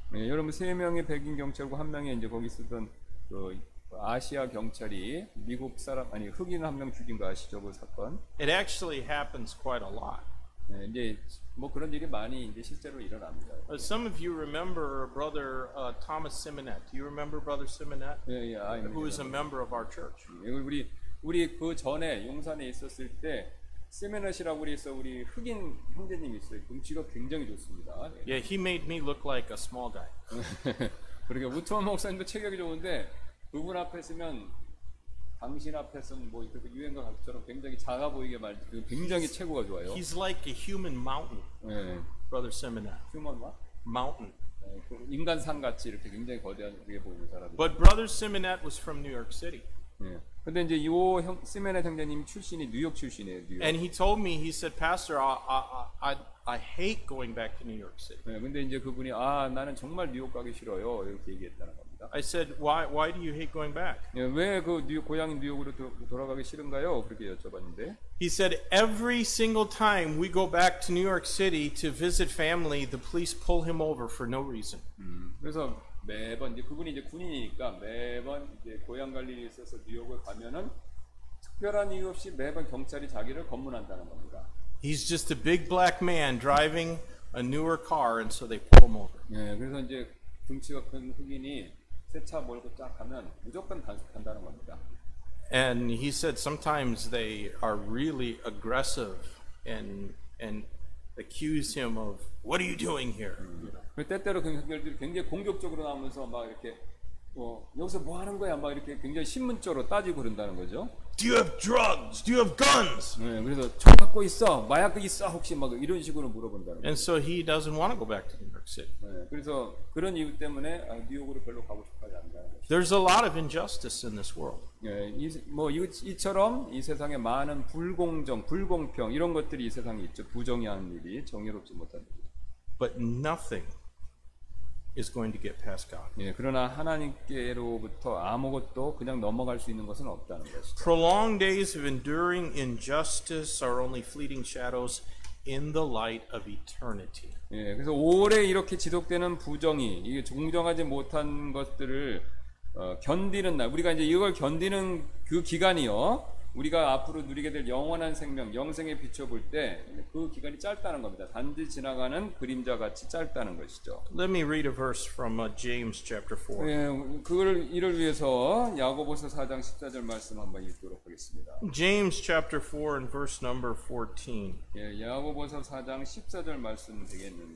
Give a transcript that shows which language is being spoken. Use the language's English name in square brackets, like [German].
[Korean] 예, 여러분 3명의 백인 경찰과 1명의 이제 거기 쓰던 그 아시아 경찰이 미국 사람 흑인 1명 죽인 거 아시죠? 그 사건. [English] It actually happens quite a lot. [Korean] 네, 이제 뭐 그런 일이 많이 이제 실제로 일어납니다. [English] Some of you remember Brother Thomas Simonet. Do you remember Brother Simonet? [Korean] 예, [English] Who is a member of our church? [Korean] 우리 그 전에 용산에 있었을 때 세메넛이라고 그래서 우리 흑인 형제님이 있어요. 등치가 굉장히 좋습니다. [English] Yeah, he made me look like a small guy. [Korean] 그러니까 우트만 목사님도 체격이 좋은데 그분 앞에 서면 당신 앞에서는 뭐 이렇게 유행가 가수처럼 굉장히 작아 보이게 말지 굉장히 체구가 좋아요. [English] He's like a human mountain. [Korean] 네. [English] Brother Simonet. [Korean] 휴먼 뭐? [English] Mountain. [Korean] 인간 산 같이 이렇게 굉장히 거대하게 보이는 사람. [English] But Brother Simonet was from New York City. [Korean] 네. 근데 이제 시메네 형제님 출신이 뉴욕 출신이에요. 뉴욕. [English] And he told me, he said, Pastor, I hate going back to New York City. [Korean] 네, 근데 이제 그분이 나는 정말 뉴욕 가기 싫어요 이렇게 얘기했다는 겁니다. [English] I said, why do you hate going back? [Korean] 네, 왜 그 고향 뉴욕으로 돌아가기 싫은가요? 그렇게 여쭤봤는데. [English] He said, every single time we go back to New York City to visit family, the police pull him over for no reason. [Korean] 그래서 매번 이제 그분이 이제 군인이니까 매번 이제 고향 갈 일이 있어서 뉴욕을 가면은 특별한 이유 없이 매번 경찰이 자기를 검문한다는 겁니다. [English] He's just a big black man driving a newer car, and so they pull him over. [Korean] 네, 그래서 이제 등치가 큰 흑인이 새 차 몰고 쫙 가면 무조건 단속한다는 겁니다. [English] And he said sometimes they are really aggressive and accuse him of, what are you doing here? [Korean] 때때로 경찰들이 굉장히 공격적으로 나오면서 막 이렇게 여기서 뭐 하는 거야? 막 이렇게 굉장히 신문적으로 따지고 그런다는 거죠. [English] Do you have drugs? Do you have guns? [Korean] 네, 그래서 총 갖고 있어? 마약 있어? 혹시 막 이런 식으로 물어본다는 거죠. [English] And so he doesn't want to go back to New York City. [Korean] 네, 그래서 그런 이유 때문에 뉴욕으로 별로 가고 싶어하지 않는다는 거죠. [English] There's a lot of injustice in this world. [Korean] 네, 이처럼 이 세상에 많은 불공정, 불공평 이런 것들이 이 세상에 있죠. 부정의한 일이, 정의롭지 못한 일이. [English] But nothing is going to get past God. [Korean] 예, 그러나 하나님께로부터 아무것도 그냥 넘어갈 수 있는 것은 없다는 것이죠. [English] Prolonged days of enduring injustice are only fleeting shadows in the light of eternity. [Korean] 예, 그래서 오래 이렇게 지속되는 부정이 이게 공정하지 못한 것들을 견디는 날, 우리가 이제 이걸 견디는 그 기간이요. 우리가 앞으로 누리게 될 영원한 생명, 영생에 비춰볼 때 그 기간이 짧다는 겁니다. 단지 지나가는 그림자 같이 짧다는 것이죠. [English] Let me read a verse from James chapter 4. [Korean] 예, 이를 위해서 야고보서 4장 14절 말씀 한번 읽도록 하겠습니다. [English] James chapter 4 and verse number 14. [Korean] 예, 야고보서 4장 14절 말씀 되겠는데.